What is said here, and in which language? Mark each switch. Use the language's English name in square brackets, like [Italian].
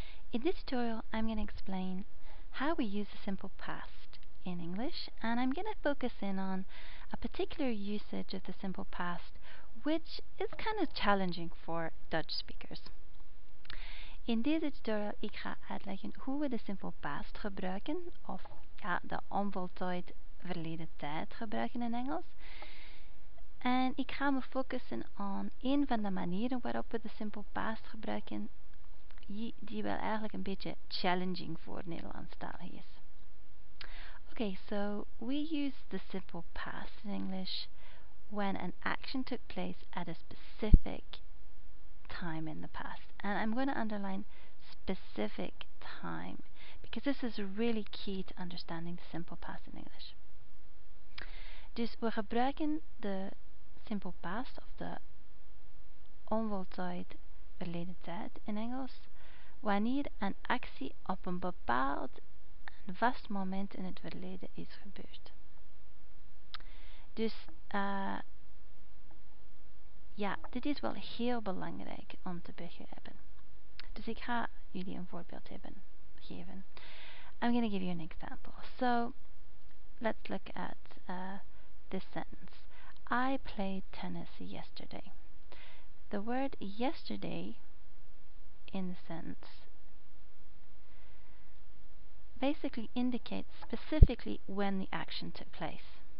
[English] In this tutorial, I'm going to explain how we use the simple past in English, and I'm going to focus in on a particular usage of the simple past which is kind of challenging for Dutch speakers. [Dutch] In deze tutorial ik ga uitleggen hoe we de simple past gebruiken, of ja, de onvoltooid verleden tijd gebruiken in Engels. En ik ga me focussen op een van de manieren waarop we de simple past gebruiken die wel eigenlijk een beetje challenging voor Nederlandstalig is. [English] Okay, so we use the simple past in English when an action took place at a specific time in the past. And I'm going to underline specific time because this is really key to understanding the simple past in English. [Dutch] Dus we gebruiken de simple past of de onvoltooid verleden tijd in Engels wanneer een actie op een bepaald en vast moment in het verleden is gebeurd. Dus ja, dit is wel heel belangrijk om te begrijpen. Dus ik ga jullie een voorbeeld geven. [English] I'm going to give you an example. So, let's look at this sentence. I played tennis yesterday. The word yesterday in the sentence basically indicates specifically when the action took place.